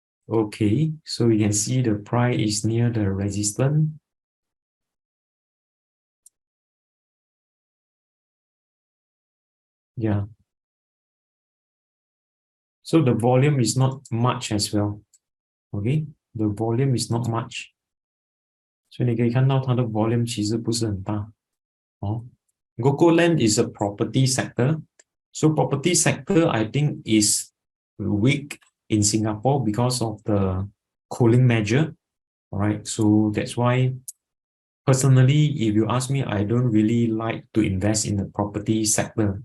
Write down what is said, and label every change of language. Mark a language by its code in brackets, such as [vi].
[en] Okay. So you can see the price is near the resistance. Yeah. So the volume is not much as well. Okay. The volume is not much. [zh] 所以你可以看到它的 volume 其实不是很大。 [en] 哦 Gokoland is a property sector. So property sector, I think, is weak in Singapore because of the cooling measure. All right. So that's why, personally, if you ask me, I don't really like to invest in the property sector.